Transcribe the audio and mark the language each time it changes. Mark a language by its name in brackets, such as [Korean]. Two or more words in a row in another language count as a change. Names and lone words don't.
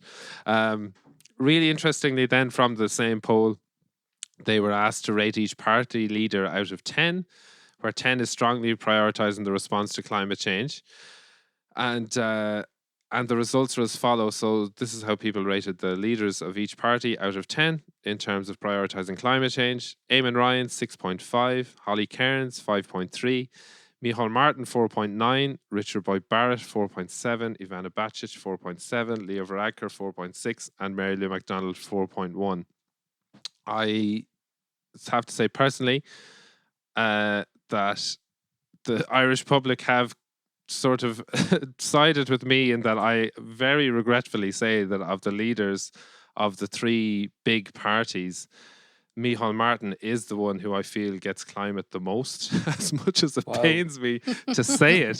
[English] Really interestingly, then, from the same poll, they were asked to rate each party leader out of 10, where 10 is strongly prioritizing the response to climate change. And the results are as follows. So this is how people rated the leaders of each party out of 10 in terms of prioritizing climate change. Eamon Ryan, 6.5. Holly Cairns, 5.3. Micheál Martin, 4.9. Richard Boyd Barrett, 4.7. Ivana Bacich, 4.7. Leo Varadkar, 4.6. And Mary Lou MacDonald, 4.1. I have to say personally that the Irish public have sort of sided with me in that I very regretfully say that of the leaders of the three big parties, Micheál Martin is the one who I feel gets climate the most, as much as it pains me to say it.